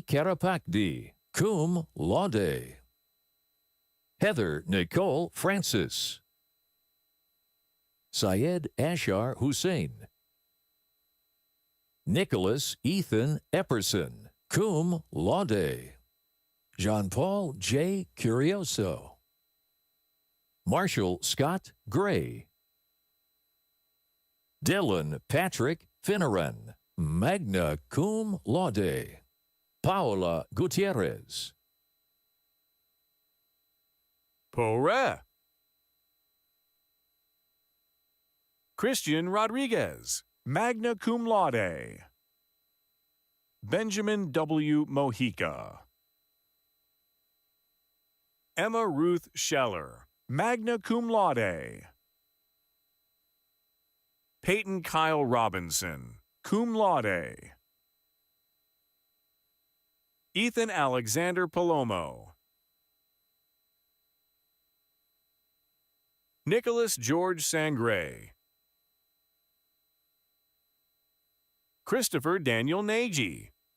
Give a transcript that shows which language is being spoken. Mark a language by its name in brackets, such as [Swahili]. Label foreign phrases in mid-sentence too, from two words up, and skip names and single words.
[Latin] Carapacdi, cum laude. [English] Heather Nicole Francis. Syed Ashar Hussein. Nicholas Ethan Epperson, [Latin] cum laude. [English] Jean-Paul J. Curioso. Marshall Scott Gray. Dylan Patrick Finneran, [Latin] magna cum laude. [English] Paola Gutierrez. Porre. Christian Rodriguez, [Latin] magna cum laude. [English] Benjamin W. Mojica. Emma Ruth Scheller, [Latin] magna cum laude. [English] Peyton Kyle Robinson, [Latin] cum laude. [English] Ethan Alexander Palomo. Nicholas George Sangre. Christopher Daniel Nagy.